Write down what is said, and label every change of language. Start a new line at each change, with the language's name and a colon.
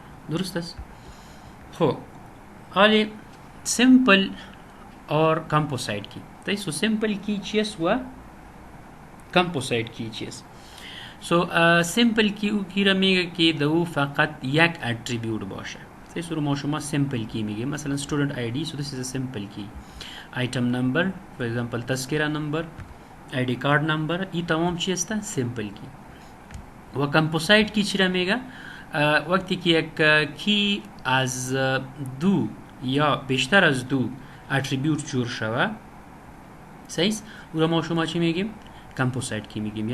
Persian: درست است؟ خب حالا سیمپل اور کامپوزایت کی. سو سیمپل کی چی است و کامپوزایت کی چی است؟ سو سیمپل کی او کی را میگه که دو فقط یک اتریبیوت باشه. سو ما شما سیمپل کی میگیم. مثلا
English: student ID، so this is a simple key.
Persian: item number
English: for example
Persian: تذکره نمبر، ID card number، این تمام چی است؟ سیمپل کی. و کامپوزایت کی چی را میگه؟ وقتی که یک کی از دو یا بیشتر از دو اتریبیوت جور شوه، صحیح؟ او را ما شما چی میگیم؟ کامپوزایت کی میگیم.